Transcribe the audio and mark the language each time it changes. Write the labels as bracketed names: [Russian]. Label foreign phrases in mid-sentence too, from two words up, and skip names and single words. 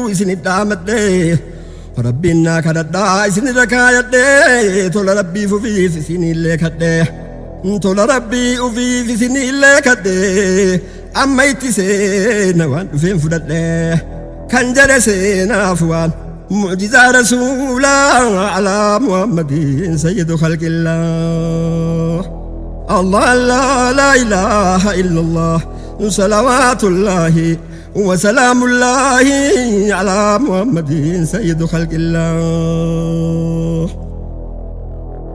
[Oromo] isinit dhaamadhee rabbiin naa kadhadhaa isinirra kaayadhee tola rabbiif ufiif isinillee kadhee tola rabbii ufiif isinillee kadhee amma itti seena waan dhufeen fudhadhee kan jedhe seenaaf waan mucjizaa rasuulaa [Arabic] على محمد سيد خلق الله الله لا لا إله إلا الله صلوات الله وسلام الله على محمد سيد خلق الله